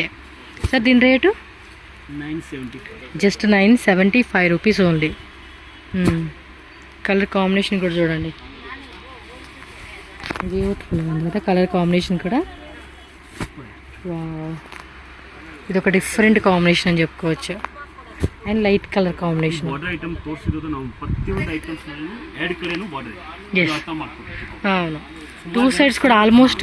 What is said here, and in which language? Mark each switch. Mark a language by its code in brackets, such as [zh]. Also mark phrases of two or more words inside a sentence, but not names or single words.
[te] సార్ దీని రేటు జస్ట్ [en] 975 rupees only. colour combination [te] కూడా చూడండి, బ్యూటిఫుల్గా ఉంది కదా [en] colour combination [te] కూడా. ఇది ఒక [en] different combination [te] అని చెప్పుకోవచ్చు. [en] and light colour [kn] ಕಾಂಬಿನೇಷನ್ [en] border item [kn] ತೋರಿಸಿರೋದು ನಾವು ಪ್ರತಿಯೊಂದು ಐಟಮ್ಸ್ ನಲ್ಲಿ ಎರಡು ಕಡೆನೂ ಬಾರ್ಡರ್ ಇದೆ. ಅರ್ಥ ಮಾಡ್ಕೊಳ್ಳಿ. [te] అవును, [en] two sides [te] కూడా ఆల్మోస్ట్